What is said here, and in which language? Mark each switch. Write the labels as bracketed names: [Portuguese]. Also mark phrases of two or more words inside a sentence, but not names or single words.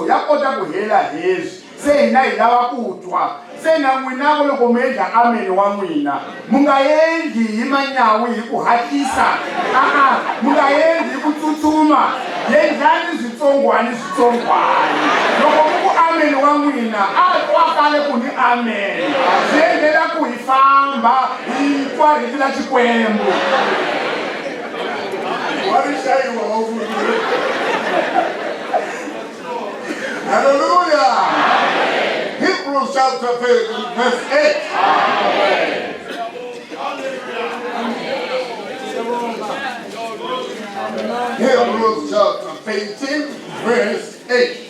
[Tsonga] ya kota ku hela hezi se hina hi lava ku twa se na n'wina loko mi endla amen wa n'wina mu nga endli hi manyawi hi ku hatlisa mu nga endli hi ku tsutsuma endlani switsongwani loko mu ku amen wa n'wina a twakale ku ni amen swi endlela ku hi famba hi twa riti la Xikwembu [English] Hallelujah. Hebrews chapter 13, verse 8. Amen. Hebrews chapter 13, verse 8.